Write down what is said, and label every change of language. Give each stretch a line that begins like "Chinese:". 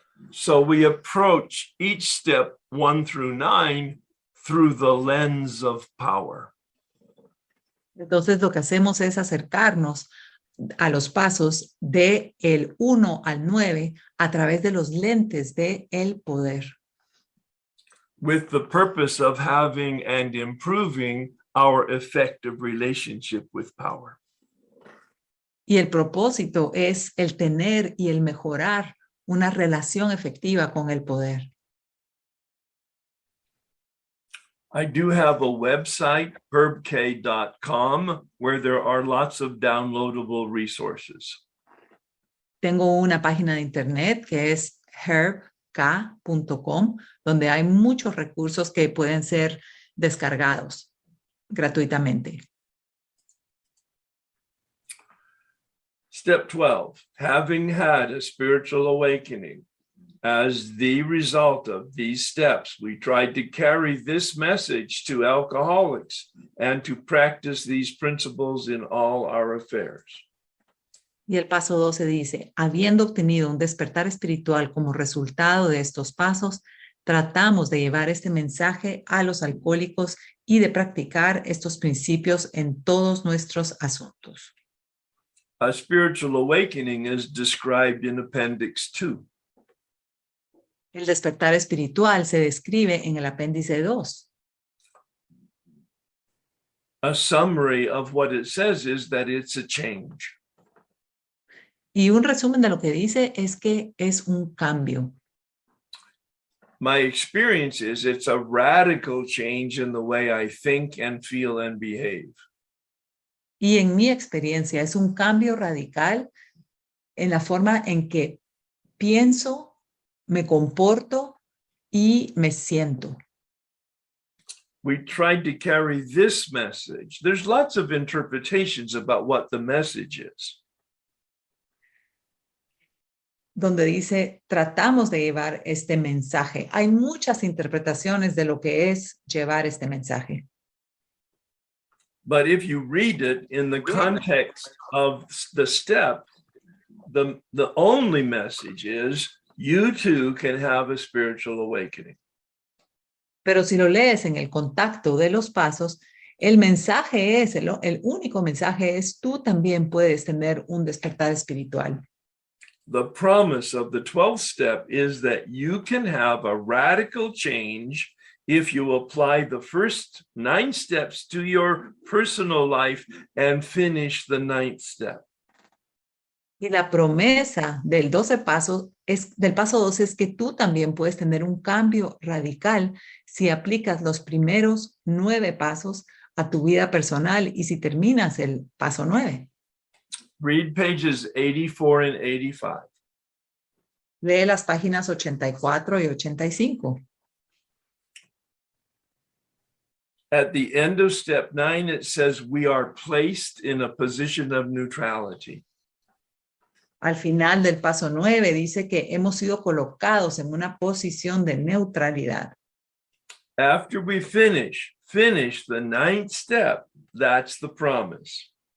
English: So we approach each step 1 through 9 through the lens of power.
Spanish: Entonces lo que hacemos es acercarnos a los pasos de el 1 al 9 a través de los lentes de el poder.
English: With the purpose of having and improving our effective relationship with power.
Spanish: Y el propósito es el tener y el mejorar una relación efectiva con el poder.
English: I do have a website, herbk.com, where there are lots of downloadable resources.
Spanish: Tengo una página de internet que es herbk.com, donde hay muchos recursos que pueden ser descargados gratuitamente.
English: Step 12, having had a spiritual awakening. As the result of these steps, we tried to carry this message to alcoholics and to practice these principles in all our affairs.
Spanish: Y el paso 12 dice, habiendo obtenido un despertar espiritual como resultado de estos pasos, tratamos de llevar este mensaje a los alcohólicos y de practicar estos principios en todos nuestros asuntos.
English: A spiritual awakening is described in Appendix 2.
Spanish: El despertar espiritual se describe en el apéndice 2.
English: A summary of what it says is that it's a change.
Spanish: Y un resumen de lo que dice es que es un cambio.
English: My experience is it's a radical change in the way I think and feel and behave.
Spanish: Y en mi experiencia es un cambio radical en la forma en que pienso, me comporto y me siento.
English: We tried to carry this message. There's lots of interpretations about what the message is.
Spanish: Donde dice, tratamos de llevar este mensaje. Hay muchas interpretaciones de lo que es llevar este mensaje.
English: But if you read it in the context of the step, the only message is you too can have a spiritual awakening.
Spanish: Pero si lo lees en el contacto de los pasos, el mensaje es, el único mensaje es, tú también puedes tener un despertar espiritual.
English: The promise of the 12th step is that you can have a radical change if you apply the first 9 steps to your personal life and finish the 9th step.
Spanish: Y la promesa del del paso 12 es que tú también puedes tener un cambio radical si aplicas los primeros 9 pasos a tu vida personal y si terminas el paso 9.
English: Read pages 84 and 85.
Spanish: Lee las páginas 84 y 85.
English: At the end of step 9, it says we are placed in a position of neutrality.
Spanish: Al final del paso 9 dice que hemos sido colocados en una posición de neutralidad.
English: After we finish the 9th step, that's the promise.